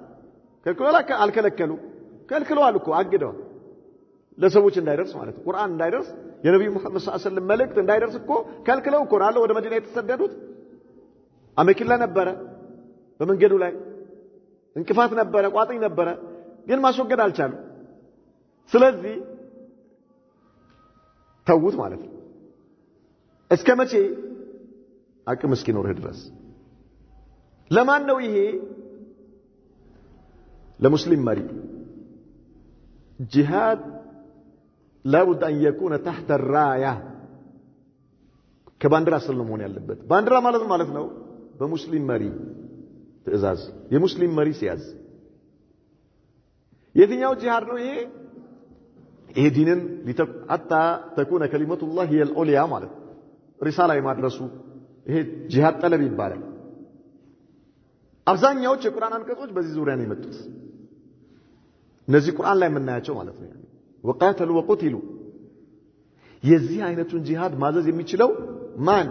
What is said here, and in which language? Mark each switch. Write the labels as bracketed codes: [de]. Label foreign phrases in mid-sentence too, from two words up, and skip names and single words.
[am] ከልክለው አልከለከሉ ከልክለዋል እኮ አግደው ለሰዎች እንዳይደርስ ማለት ነው። ቁርአን እንዳይደርስ የነብዩ መሐመድ [ar] صلى الله عليه وسلم [am] መልእክት እንዳይደርስ እኮ ከልክለው እኮ አለ ወደ መዲና የተሰደዱት። አመክላ ነበረ በመንገዱ ላይ እንቅፋት ነበረ፣ ቋጥኝ ነበረ፣ ግን ማስወገድ አልቻሉም። ስለዚህ ተውት ማለት ነው። እስከ መቼ? አቅም እስኪኖርህ ድረስ። ለማን ነው ይሄ? ለሙስሊም መሪ ጂሃድ [ar] لابد أن يكون تحت الراية [am] ከባንዲራ ስር ነው መሆን ያለበት። ባንዲራ ማለት ነው በሙስሊም መሪ ትእዛዝ የሙስሊም መሪ ሲያዝ የትኛው ጂሃድ ነው ይሄ? ይሄ ዲንን [ar] حتى تكون كلمة الله هي العليا [am] ማለት ሪሳላ የማድረሱ ይሄ ጂሃድ ጠለብ ይባላል። አብዛኛዎቹ የቁርአን አንቀጾች በዚህ ዙሪያ ነው የመጡት። እነዚህ ቁርአን ላይ የምናያቸው ማለት ነው። [ar] وقاتلوا وقتلوا [am] የዚህ አይነቱን ጂሃድ ማዘዝ የሚችለው ማን?